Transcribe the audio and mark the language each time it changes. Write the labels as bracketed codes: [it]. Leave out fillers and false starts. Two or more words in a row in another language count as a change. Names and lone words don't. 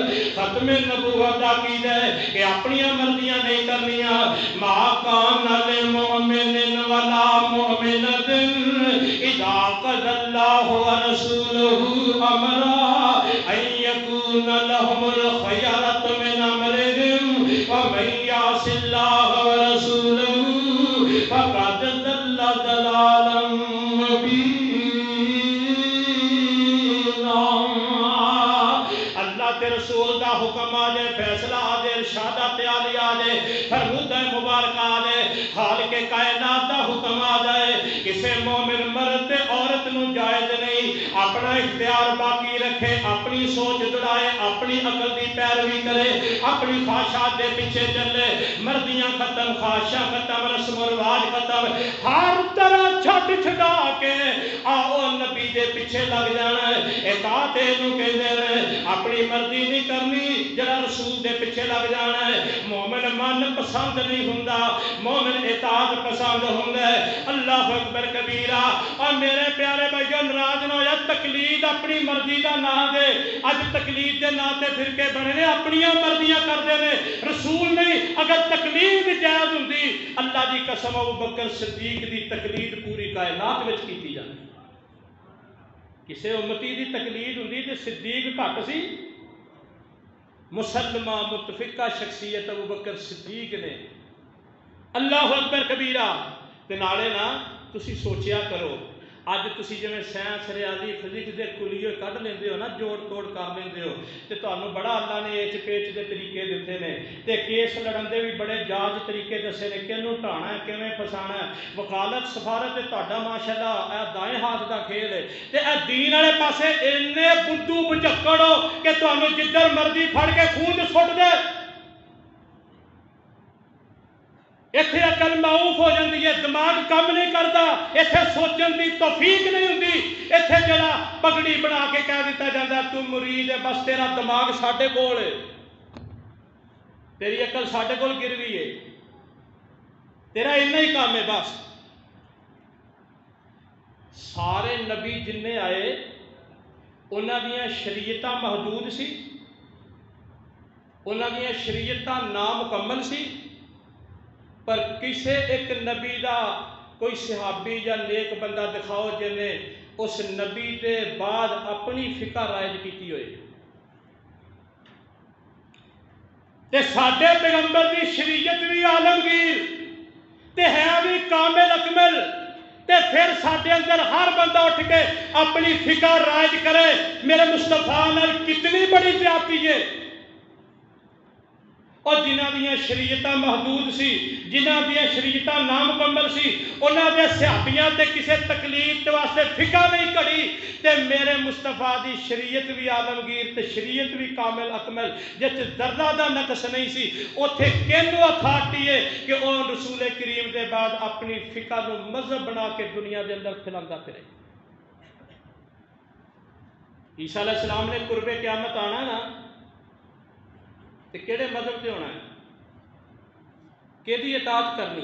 [pa] ختم نبوت عقید ہے کہ اپنی مرضیاں نہیں کرنیاں۔ [ar] ما کان للمؤمن ولا مؤمنۃ اذا قضى اللہ ورسولہ امرا ان یکون لهم الخیرۃ من امرهم ومن یعص اللہ ورسولہ فقد ضل ضلالا مبینا۔ [pa] اللہ تے رسول دا حکم آ جائے، فیصلہ آ جائے، ارشادات عالی آ جائے، فرمود مبارک آ جائے، خالق کائنات دا حکم آ جائے، کسے مومن مرد عورت نو جائز نہیں اپنا اختیار باقی رکھے، اپنی سوچ دڑائے، اپنی عقل دی پیروی کرے، اپنی خواہشات دے پیچھے چلے۔ مرضیاں ختم، خواہشاں ختم، رسم و رواج ختم، ہر طرح چھٹ چھڈا کے آؤ نبی دے پیچھے لگ جانا ہے۔ اطاعت نوں کہندے نے، اپنی مرضی نہیں کرنی، جڑا رسول دے پیچھے لگ جانا ہے۔ مومن من پسند نہیں ہوندا، مومن اطاعت پسند ہوندا ہے۔ [ar] اللہ اکبر کبیرہ۔ [pa] اور میرے پیارے بھائیو، ناراض نہ ہویا، تقلید اپنی مرضی دا نام دے، اج تقلید دے نام تے فرقے بنے نے، اپنی مرضیاں کردے نے، رسول نہیں۔ اگر تقلید جائز ہوندی، اللہ دی قسم ابوبکر صدیق دی تقلید پوری کائنات وچ کیتی جاندی۔ کسے امتی دی تقلید ہوندی تے صدیق گھٹ سی؟ مسلمہ متفقہ شخصیت ابوبکر صدیق نے۔ [ar] اللہ اکبر کبیرہ۔ [pa] تے نالے نا تسی سوچیا کرو، اج تسی جویں سائنس ریاضی فزکس دے کلیے کڈ لیندے ہو نا، جوڑ توڑ کر لیندے ہو، تے تانوں بڑا اللہ نے ایچ پیچ دے طریقے دتے نے، تے کیس لڑن دے بھی بڑے جاج طریقے دسے نے، کینوں ٹھانا ہے، کیویں پھسانا ہے۔ وکالت سفارت تے تہاڈا ماشاءاللہ اے دائیں ہاتھ دا کھیل ہے، تے اے دین والے پاسے اینے بدھو بجکڑ ہو کہ تانوں جدھر مرضی پھڑ کے خون سٹ دے۔ [ur] اتنے عقل معوف ہو جاتی ہے، دماغ کم نہیں کرتا، اتنے سوچن کی توفیق نہیں ہوتی۔ [pa] اتنے جڑا پگڑی بنا کے کہہ دیتا جاتا ہے تو مرید ہے، بس تیرا دماغ ساڈے کول ہے، تیری عقل ساڈے کول گروی ہے، تیرا اتنا ہی کام ہے بس۔ سارے نبی جن آئے انہاں دیاں شریعتاں محدود سی، انہاں دیاں شریعتاں نامکمل سی، پر کسے ایک نبی دا کوئی صحابی یا نیک بندہ دکھاؤ جن نے اس نبی دے بعد اپنی فقہ رائج کیتی ہوئے۔ تے ساڈے پیغمبر دی شریعت بھی عالمگیر تے ہے بھی کامل اکمل، تے پھر ساڈے اندر ہر بندہ اٹھ کے اپنی فقہ رائج کرے۔ میرے مصطفیٰ نال کتنی بڑی زیادتی ہے۔ اور جنہ دیا شریعتاں محدود سی، جنہ دیا شریعتاں نامکمل سی، انہاں دے صحابیاں تے کسے تکلیف تے واسطے فقہ نہیں کڑی، تے میرے مصطفیٰ دی شریعت بھی عالمگیر تے شریعت بھی کامل اکمل، جس ذرہ دا نقص نہیں سی، اوتھے کینو اتھارٹی ہے کہ او رسول کریم دے بعد اپنی فقہ نو مذہب بنا کے دنیا دے اندر پھیلاندا پھرے۔ عیسیٰ علیہ السلام نے قرب قیامت آنا نا، تے کیڑے مذہب تے ہونا ہے، کیدی اطاعت کرنی؟